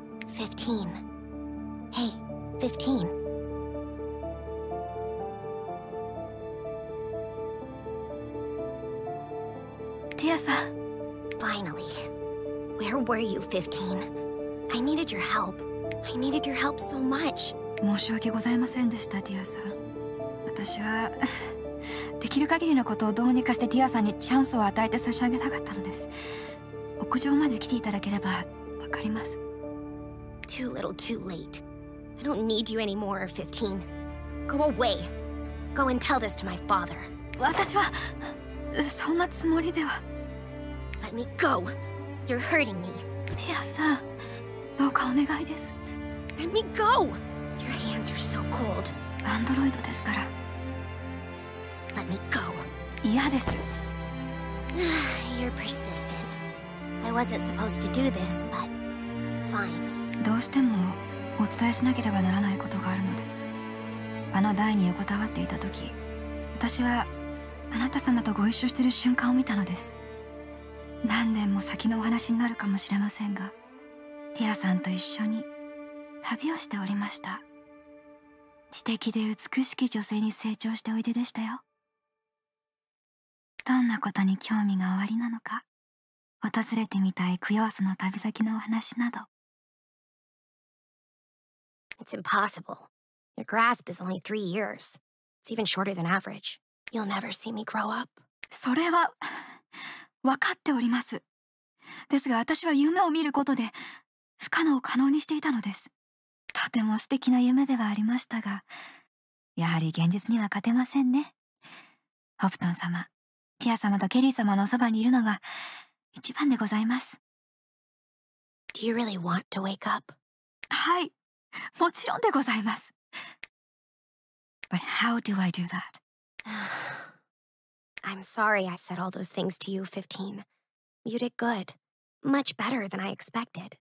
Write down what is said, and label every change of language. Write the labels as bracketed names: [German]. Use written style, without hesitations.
[English] 15. Hey, 15. Thea-san. Finally. Where were you, 15? I needed your help. I needed your help so much. [Japanese] 申し訳ございませんでした、ティアさん。私はできる限りのことをどうにかしてティアさんにチャンスを与えて差し上げたかったのです。屋上まで来ていただければわかります。 [English] Too little, too late. I don't need you anymore, 15. Go away. Go and tell this to my father. [Japanese] 私はそんなつもりでは。 [English] Let me go. You're hurting me. [Japanese] ティアさん、どうかお願いです。 [English] Let me go. Your hands are so cold. [Japanese] アンドロイドですから。 [English] Let me go. [Japanese] 嫌です。 [English] You're persistent. I wasn't supposed to do this, but fine. [Japanese] どうしてもお伝えしなければならないことがあるのです。あの台に横たわっていた時、私はあなた様とご一緒している瞬間を見たのです。何年も先のお話になるかもしれませんが、ティアさんと一緒に旅をしておりました。知的で美しき女性に成長しておいででしたよ。どんなことに興味がおありなのか、訪れてみたいクヨースの旅先のお話など。 [English] It's impossible. Your grasp is only 3 years. It's even shorter than average. You'll never see me grow up. [Japanese] それは分かっております。ですが私は夢を見ることで不可能を可能にしていたのです。とても素敵な夢ではありましたが、やはり現実には勝てませんね。ホプトン様、ティア様とケリー様のそばにいるのが一番でございます。 [English] Do you really want to wake up? [Japanese] はい、もちろんでございます。 [English] But how do I do that? I'm sorry I said all those things to you, 15. You did good. Much better than I expected.